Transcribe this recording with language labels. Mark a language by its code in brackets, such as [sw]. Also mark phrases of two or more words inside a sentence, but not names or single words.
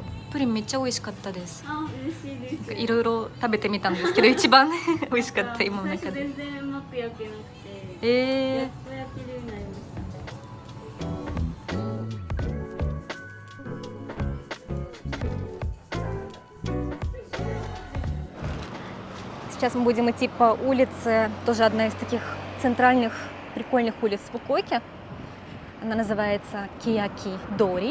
[ja] プリンめっちゃ美味しかったです。あ、嬉しいです。いろいろ食べてみたんですけど、一番美味しかった今の最初中で。全然うまく焼けなくて、やっと焼けるようになりました。 [ru] Сейчас мы будем идти по улице, тоже одна из таких центральных прикольных улиц в Фукуоке. Она называется Кияки Дори.